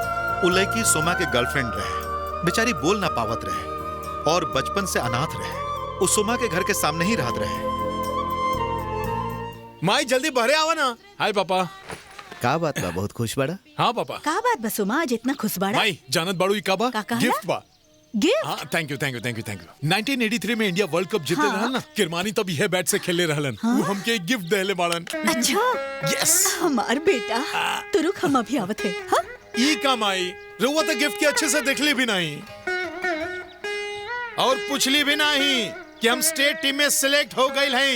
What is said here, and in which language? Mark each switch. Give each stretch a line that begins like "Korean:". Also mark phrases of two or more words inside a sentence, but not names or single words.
Bhojpuri: वो लड़की सोमा के गर्लफ्रेंड रहे। बेचारी बोल ना पावत रहे और बचपन से अनाथ रहे। वो सोमा के घर के सामने ही रहत रहे। माई जल्दी बहरे आवा ना। हाय पापा। का बात बा, बहुत खुश बड़ा? हाँ पापा। का बात बा सोमा, आज इतना खुश बाड़ा? माई जानत बाड़ू ई का बा? गिफ्ट बा। गिफ्ट? हाँ,
English: Thank you thank you thank you thank you.
Bhojpuri: 1983 में इंडिया वर्ल्ड कप जीते रहल ना, किरमानी तब यह बैट से खेले रहलन। वो हमके एक गिफ्ट देले बाड़न। अच्छा। यस। हमार बेटा, तू रुक, हम अभी आवत है। हाँ? ई का माई, रुआ तो गिफ्ट के अच्छे से देखली भी नहीं और पूछली भी नहीं कि हम
English: state team
Bhojpuri: में सिलेक्ट हो गए हैं।